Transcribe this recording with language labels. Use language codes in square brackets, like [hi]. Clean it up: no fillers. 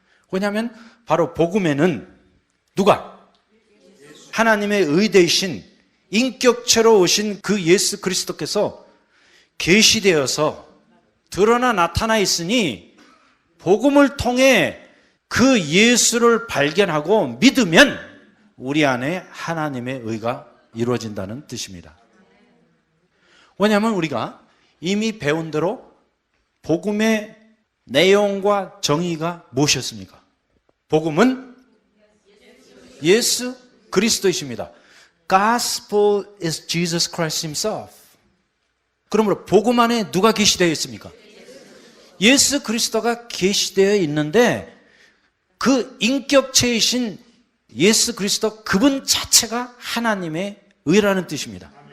[ko] 왜냐하면 바로 복음에는 누가? 하나님의 의되신 인격체로 오신 그 예수 그리스도께서 계시되어서 드러나 나타나 있으니, 복음을 통해 그 예수를 발견하고 믿으면 우리 안에 하나님의 의가 이루어진다는 뜻입니다. 왜냐하면 우리가 이미 배운 대로 복음의 내용과 정의가 무엇이었습니까? 복음은 예수 그리스도이십니다. [en] Gospel is Jesus Christ Himself. [ko] 그러므로 복음 안에 누가 계시되어 있습니까? 예수 그리스도가 계시되어 있는데 그 인격체이신 예수 그리스도 그분 자체가 하나님의 의라는 뜻입니다.